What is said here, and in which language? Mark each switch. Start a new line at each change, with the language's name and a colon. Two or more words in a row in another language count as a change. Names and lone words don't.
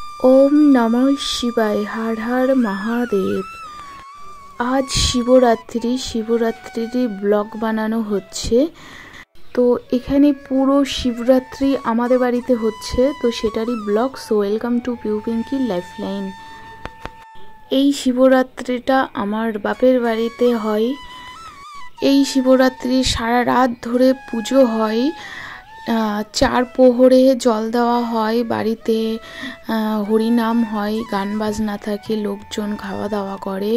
Sanskrit: ओम नमः शिवाय। हर हर महादेव।
Bangla: আজ শিবরাত্রি শিবরাত্রি ব্লগ বানানো হচ্ছে। তো এখানে পুরো শিবরাত্রি আমাদের বাড়িতে হচ্ছে, তো সেটারই ব্লগ।
English: So welcome to Piu Pinky Lifeline.
Bangla: এই শিবরাত্রিটা আমার বাপের বাড়িতে হয়। এই শিবরাত্রি সারা রাত ধরে পুজো হয়। চার প্রহরে জল দেওয়া হয়, বাড়িতে হরিনাম হয়, গান বাজনা থাকে, লোকজন খাওয়া দাওয়া করে।